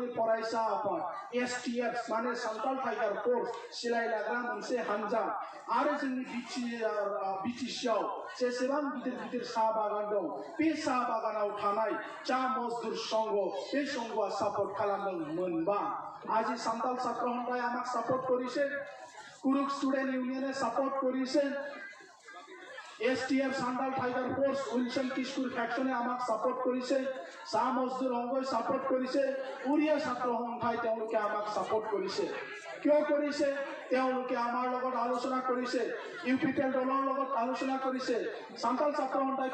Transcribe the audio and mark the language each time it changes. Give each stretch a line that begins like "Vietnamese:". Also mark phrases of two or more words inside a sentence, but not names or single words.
Bodo: फरायसा आफाद एसटीएफ माने सावताल टाइगार फोर्स सिलाय लाग्रा मोनसे हानजा आरो जोंनि बिटिसिआव जेसेबां गिदिर गिदिर साहा बागान दं बे साहा बागानाव थानाय चा मजदुर संघ बे संघआ सापर्ट खालामदों मोनबा আজি সান্তাল ছাত্র
Assamese: সন্থাই আমাক সাপোর্ট কৰিছে কুৰুক ষ্টুডেন্ট ইউনিয়নে সাপোর্ট কৰিছে এসটিএফ সান্তাল টাইগার ফোর্স উইলসন কিশোর ফ্যাকশনে আমাক সাপোর্ট কৰিছে চাহ মজদুৰ সংঘই সাপোর্ট কৰিছে উৰিয়া ছাত্ৰ সন্থাই তেওঁলোকে আমাক সাপোর্ট কৰিছে কিয় কৰিছে তেওঁলোকে আমাৰ লগত আলোচনা কৰিছে ইউপিপিএল দলৰ লগত আলোচনা কৰিছে সান্তাল ছাত্ৰ সন্থাই